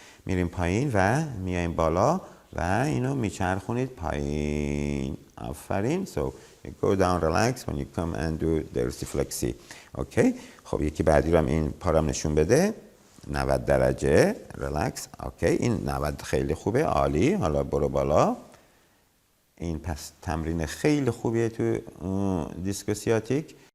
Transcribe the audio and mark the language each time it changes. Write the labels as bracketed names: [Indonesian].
[Persian] میریم پایین و میایم بالا و اینو میچرخونید پایین. آفرین. [English] So you go down relax when you come and do dorsiflexy. [Persian] اوکی. خب یکی بعدی رو هم این پارم نشون بده. 90 درجه ریلکس. اوکی. این 90 خیلی خوبه. عالی. حالا برو بالا. این پس تمرین خیلی خوبیه تو دیسک سیاتیک.